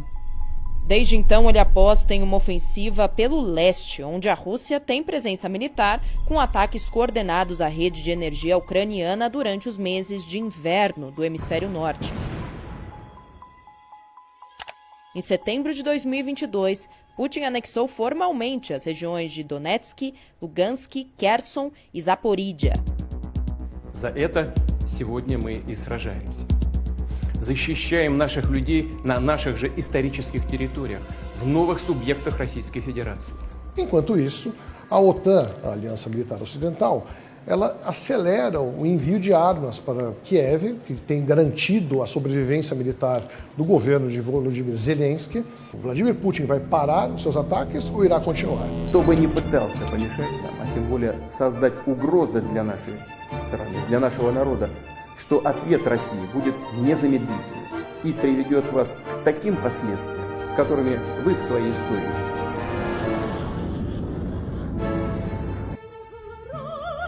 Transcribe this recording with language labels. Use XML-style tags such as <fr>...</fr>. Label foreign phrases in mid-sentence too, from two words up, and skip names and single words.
<pt>Desde então, ele aposta em uma ofensiva pelo leste, onde a Rússia tem presença militar, com ataques coordenados à rede de energia ucraniana durante os meses de inverno do hemisfério norte. Em setembro de 2022, Putin anexou formalmente as regiões de Donetsk, Lugansk, Kherson e Zaporídia.</pt> <ru>За это сегодня мы и сражаемся. Защищаем наших людей на наших же исторических территориях, в новых субъектах Российской Федерации.</ru> <pt>Enquanto isso, a OTAN, a Aliança Militar Ocidental, ela acelera o envio de armas para Kiev, que tem garantido a sobrevivência militar do governo de Volodymyr Zelensky. O Vladimir Putin vai parar os seus ataques ou irá continuar?</pt> <ru>Кто бы ни пытался помешать нам, а тем более создать угрозы для нашей страны, для нашего народа, что ответ России будет незамедлительным и приведет вас к таким последствиям, с которыми вы в своей истории</ru>